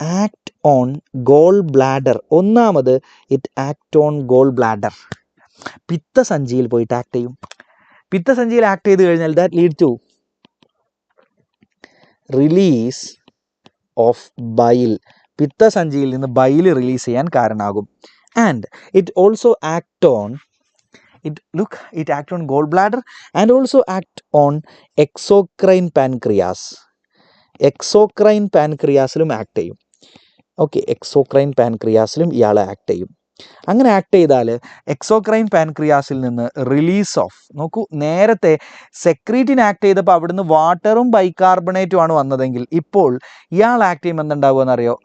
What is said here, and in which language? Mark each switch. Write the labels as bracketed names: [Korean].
[English] Act on gall bladder. ഒന്നാമത് it act on gall bladder, [Malayalam] പിത്തസഞ്ചിയിൽ പോയിട്ട് act ചെയ്യും. പിത്തസഞ്ചിയിൽ act ചെയ്ത് കഴിഞ്ഞാൽ [English] That lead to release of bile. [Malayalam] പിത്തസഞ്ചിയിൽ നിന്ന് ബൈൽ റിലീസ് ചെയ്യാൻ കാരണമാകും. And it also act on [English] it act on gallbladder and also act on exocrine pancreas. [Malayalam] Exocrine പാൻക്രിയാസിലും act ചെയ്യും. Okay, exocrine പാൻക്രിയാസിലും ഇയാൾ act ചെയ്യും. അങ്ങനെ ആക്ട് ചെയ്താൽ എക്സോക്രൈൻ പാൻക്രിയാസിൽ നിന്ന് [English] release of, [Malayalam] നോക്കൂ, നേരത്തെ സെക്രീറ്റിൻ ആക്ട് ചെയ്തപ്പോൾ അവിടുന്ന് വാട്ടറും ബൈകാർബണേറ്റും ആണ് വന്നതെങ്കിൽ ഇപ്പോൾ ഇയാൾ ആക്ട് ചെയ്യുമ്പോൾ എന്തുണ്ടാവുക എന്നറിയോ?